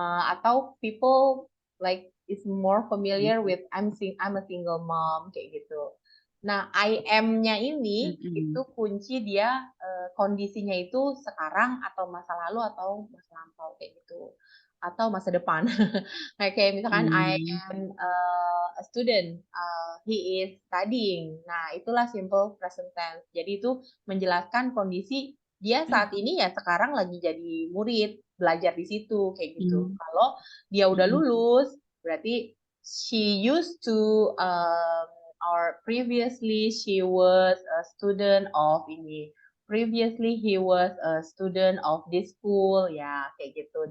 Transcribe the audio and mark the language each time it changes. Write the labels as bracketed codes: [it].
[en] Atau people like is more familiar with I'm a single mom [id] kayak gitu. Nah, I am-nya ini itu kunci dia kondisinya itu sekarang atau masa lalu atau masa lampau kayak gitu. Atau masa depan. Kayak misalkan [en] I am a student, he is studying. [id] Nah, itulah simple present tense. Jadi itu menjelaskan kondisi dia saat ini ya sekarang lagi jadi murid, belajar di situ kayak gitu. Kalau dia udah lulus, berarti [en] she used to or previously she was a student of ini. Previously he was a student of this school [id] ya kayak gitu.